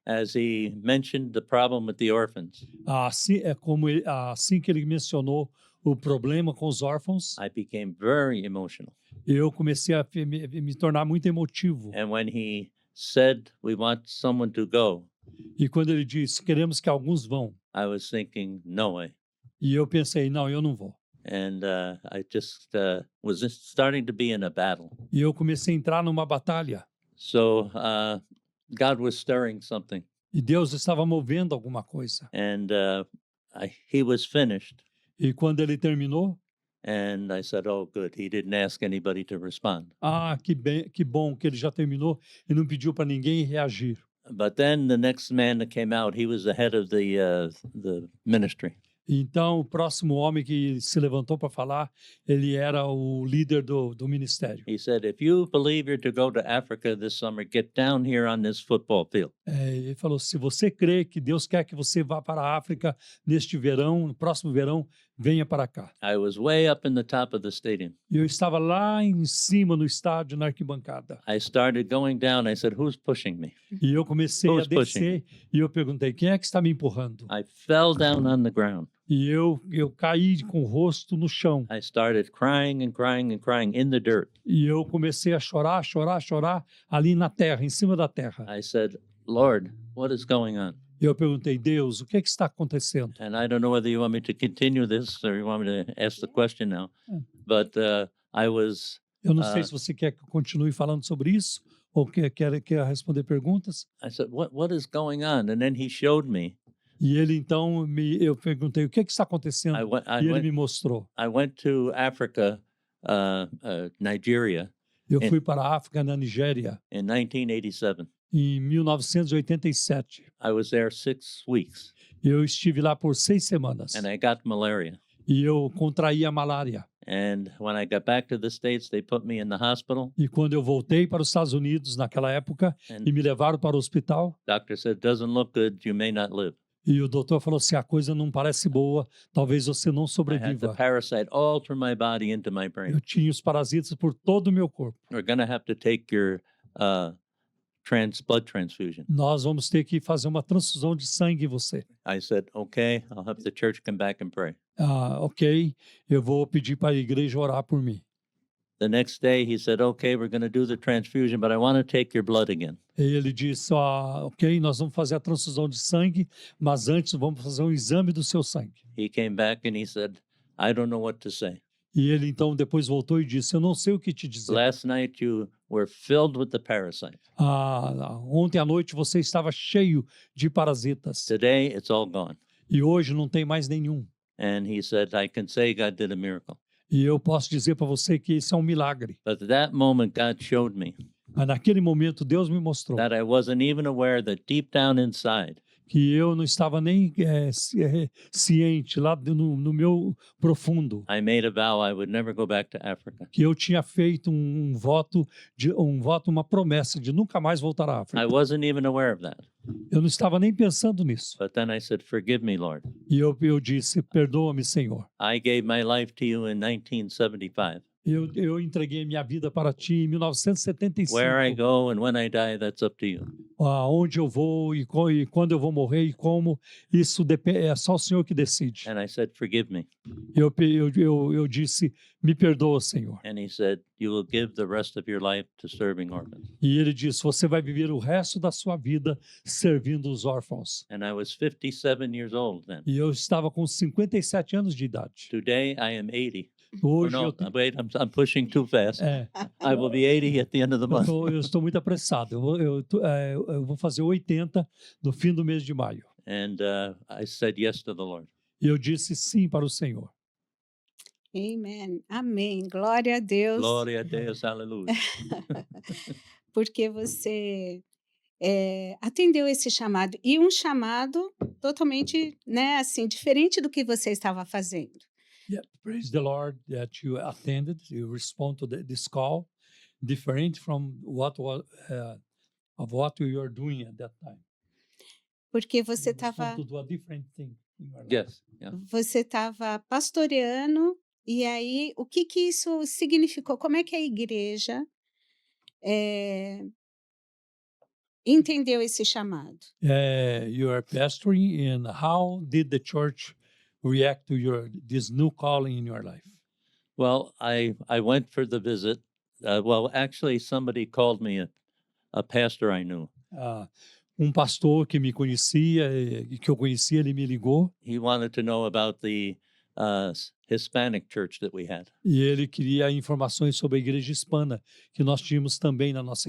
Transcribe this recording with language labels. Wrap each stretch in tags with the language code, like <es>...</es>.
<en>As he mentioned the problem with the orphans,</en> <pt>Assim que ele mencionou o problema com os órfãos,</pt> <en>I became very emotional.</en> <pt>eu comecei a me tornar muito emotivo.</pt> <en>And when he said, we want someone to go,</en> <pt>E quando ele disse, queremos que alguns vão,</pt> <en>I was thinking, no way.</en> <pt>e eu pensei, não, eu não vou.</pt> <en>And I just was just starting to be in a battle.</en> <pt>E eu comecei a entrar numa batalha.</pt> <en>So God was stirring something,</en> <pt>E Deus estava movendo alguma coisa.</pt> <en>and he was finished.</en> <pt>E quando ele terminou,</pt> <en>And I said, oh, good. He didn't ask anybody to respond.</en> <pt>que bom que ele já terminou e não pediu para ninguém reagir.</pt> <en>But then the next man that came out, he was the head of the ministry.</en> <pt>Então, o próximo homem que se levantou para falar, ele era o líder do ministério.</pt> <en>He said, if you believe you're to go to Africa this summer, get down here on this football field.</en> <pt>Ele falou, se você crê que Deus quer que você vá para a África neste verão, no próximo verão, venha para cá.</pt> <en>I was way up in the top of the stadium.</en> <pt>E eu estava lá em cima no estádio, na arquibancada.</pt> <en>I started going down. I said, who's pushing me?</en> <pt>E eu comecei a</pt> <en>Who's pushing?</en> <pt>descer e eu perguntei, quem é que está me empurrando?</pt> <en>I fell down on the ground.</en> <pt>E eu caí com o rosto no chão.</pt> <en>I started crying and crying and crying in the dirt.</en> <pt>E eu comecei a chorar ali na terra, em cima da terra.</pt> <en>I said, Lord, what is going on?</en> <pt>E eu perguntei, Deus, o que é que está acontecendo?</pt> <en>And I don't know whether you want me to continue this or you want me to ask the question now. But I was,</en> <pt>Eu não sei se você quer que eu continue falando sobre isso ou quer responder perguntas.</pt> <en>I said, what is going on? And then he showed me.</en> <pt>E ele então, eu perguntei, o que é que está acontecendo? E ele me mostrou.</pt> <en>I went to Africa, Nigeria,</en> <pt>Eu fui para a África, na Nigéria,</pt> <en>in 1987.</en> <pt>em 1987.</pt> <en>I was there 6 weeks</en> <pt>Eu estive lá por 6 semanas.</pt> <en>and I got malaria.</en> <pt>E eu contraí a malária.</pt> <en>And when I got back to the States, they put me in the hospital.</en> <pt>E quando eu voltei para os Estados Unidos, naquela época,</pt> <en>And</en> <pt>e me levaram para o hospital,</pt> <en>doctor said, doesn't look good. You may not live.</en> <pt>e o doutor falou assim, a coisa não parece boa, talvez você não</pt> <en>I had the</en> <pt>sobreviva.</pt> <en>parasite all through my body into my brain.</en> <pt>Eu tinha os parasitas por todo o meu corpo.</pt> <en>We're going to have to take your blood transfusion.</en> <pt>Nós vamos ter que fazer uma transfusão de sangue em você.</pt> <en>I said, okay, I'll have the church come back and pray.</en> <pt>Ok, eu vou pedir para a igreja orar por mim.</pt> <en>The next day he said, okay, we're going to do the transfusion, but I want to take your blood again.</en> <pt>E ele disse, ok, nós vamos fazer a transfusão de sangue, mas antes vamos fazer um exame do seu sangue.</pt> <en>He came back and he said, I don't know what to say.</en> <pt>E ele então depois voltou e disse, eu não sei o que te dizer.</pt> <en>Last night you were filled with the parasite.</en> <pt>Ontem à noite você estava cheio de parasitas.</pt> <en>Today it's all gone.</en> <pt>E hoje não tem mais nenhum.</pt> <en>And he said, I can say God did a miracle.</en> <pt>E eu posso dizer para você que isso é um milagre.</pt> <en>But at that moment, God showed me</en> <pt>Mas naquele momento Deus me mostrou</pt> <en>that I wasn't even aware that deep down inside,</en> <pt>que eu não estava nem ciente lá no meu profundo,</pt> <en>I made a vow I would never go back to Africa.</en> <pt>que eu tinha feito um voto, uma promessa de nunca mais voltar à</pt> <en>I</en> <pt>África.</pt> <en>wasn't even aware of that.</en> <pt>Eu não estava nem pensando nisso.</pt> <en>But then I said, "Forgive me, Lord.</en> <pt>E eu disse, perdoa-me, Senhor.</pt> <en>I gave my life to you in 1975.</en> <pt>Eu entreguei minha vida para ti em 1975.</pt> <en>Where I go and when I die, that's up to you."</en> <pt>Aonde eu vou e quando eu vou morrer e como, isso é só o Senhor que decide.</pt> <en>And I said, "Forgive me."</en> <pt>Eu disse, me perdoa, Senhor.</pt> <en>And he said, "You will give the rest of your life to serving orphans."</en> <pt>E ele disse, você vai viver o resto da sua vida servindo os órfãos.</pt> <en>And I was 57 years old then.</en> <pt>E eu estava com 57 anos de idade.</pt> <en>Today I am 80. Or</en> <pt>Hoje</pt> <en>no,</en> <pt>eu,</pt> <en>wait, I'm pushing too fast. é, I will be 80 at the end of the month.</en> <pt>eu estou muito apressado. Eu vou fazer 80 no fim do mês de maio.</pt> <en>And I said yes to the Lord.</en> <pt>E eu disse sim para o Senhor. Amen. Amém. Glória a Deus. Gloria a Deus, hallelujah. Porque você atendeu esse chamado. E um chamado totalmente, né, assim, diferente do que você estava fazendo.</pt> <en>Yeah, praise the Lord that you attended. You respond to this call, different from what you were doing at that time.</en> <pt>Porque você</pt> <en>You respond</en> <pt>estava</pt> <en>to do a different thing in your life. Yes. Yeah.</en> <pt>você estava pastoreando, e aí o que isso significou? Como é que a igreja entendeu esse chamado?</pt> <en>You are pastoring, and how did the church react to this new calling in your life? Well, I went for the visit. Well, actually, somebody called me a pastor I knew.</en> <pt>Pastor que me conhecia, que eu conhecia, ele me ligou</pt> <en>He wanted to know about the Hispanic church that we had.</en> <pt>e ele queria informações sobre a igreja hispana que nós tínhamos também na nossa</pt>